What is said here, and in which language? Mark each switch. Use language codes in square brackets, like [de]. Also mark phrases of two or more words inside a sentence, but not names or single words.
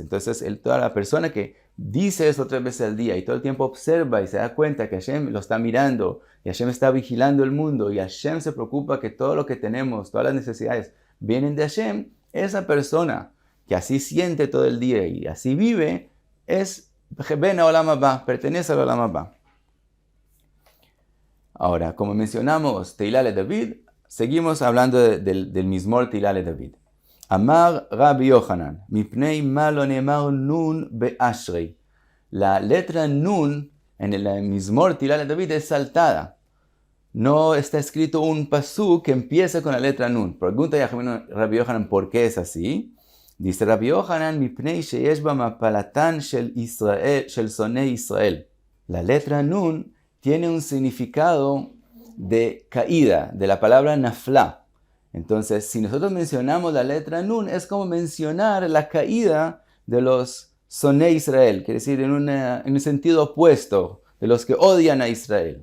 [es] Entonces, toda la persona que dice eso 3 veces al día y todo el tiempo observa y se da cuenta que Hashem lo está mirando y Hashem está vigilando el mundo y Hashem se preocupa que todo lo que tenemos, todas las necesidades vienen de Hashem, esa persona que así siente todo el día y así vive es [he] בן עולם הבא, [es] pertenece al [he] עולם הבא. [es] Ahora, como mencionamos [he] תהלה לדוד, [es] seguimos hablando del [he] מזמור תהלה לדוד. אמר רבי יוחנן מפני מה לא נאמר נון באשרי. [es] La letra nun en el [he] מזמור תהלה [es] de David es saltada. No está escrito un pasuk que empieza con la letra nun. Pregunta Rabbi Yochanan por qué es así. [he] Dice רבי יוחנן מפני שיש בה מפלתן של שונאי ישראל. [es] La letra nun tiene un significado de caída, de la palabra nafla. Entonces, si nosotros mencionamos la letra Nun, es como mencionar la caída de los [he] שונאי ישראל, [es] quiere decir en un sentido opuesto, de los que odian a Israel.